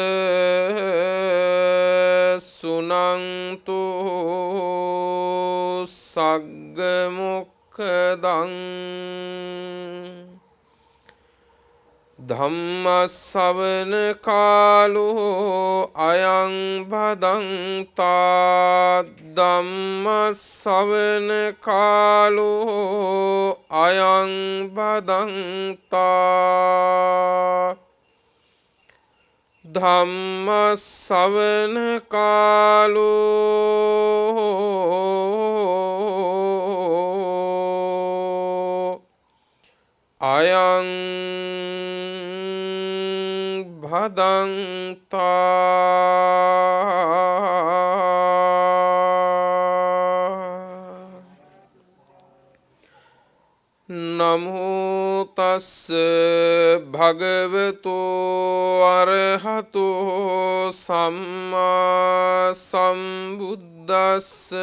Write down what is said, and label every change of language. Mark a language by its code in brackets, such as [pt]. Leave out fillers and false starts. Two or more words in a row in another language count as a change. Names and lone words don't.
[pi] सुनन्तु सग्गमुखदं धम्मसवන කාලෝ අයං භදන්තා ධම්මසවන කාලෝ අයං භදන්තා ධම්මසවන කාලෝ අයං නමෝ තස්ස භගවතු අරහතු සම්මා සම්බුද්දස්ස